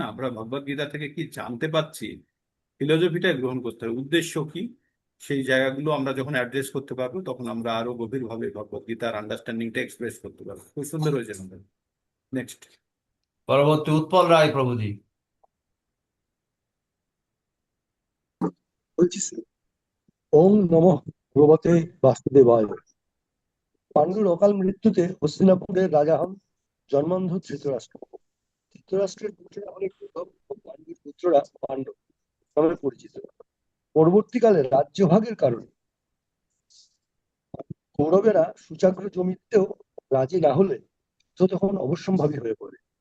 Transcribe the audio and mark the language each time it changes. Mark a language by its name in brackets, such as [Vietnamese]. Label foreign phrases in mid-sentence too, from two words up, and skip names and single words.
[Bangla] আমরা ভগবদ গীতা থেকে কি জানতে পাচ্ছি, ফিলোসফিটা গ্রহণ করতে হবে, উদ্দেশ্য কি, সেই জায়গাগুলো আমরা যখন অ্যাড্রেস করতে পারবো তখন আমরা আরো গভীরভাবে ভগবদ গীতার [English] understanding express [Bangla] করতে পারবো। খুব সুন্দর হয়েছে আমাদের। নেক্সট। পরবর্তী উৎপল রায় প্রভুজি। বলছি স্যার, [Sanskrit] ওম নমঃ ভগবতে বাসুদেবায়। [Bangla] পাণ্ডুর অকাল মৃত্যুতে হস্তিনাপুরের রাজা হন জন্মান্ধ ধৃতরাষ্ট্র। ধৃতরাষ্ট্রের পুত্ররা হলেন উদ্ধব ও পাণ্ডুর পুত্ররা পাণ্ডব নামে পরিচিত। পরবর্তীকালে রাজ্যভাগের কারণে কৌরবেরা সুচাগ্র জমিতেও রাজি না হলে যুদ্ধ তখন অবশ্যম্ভাবী হয়ে পড়ে।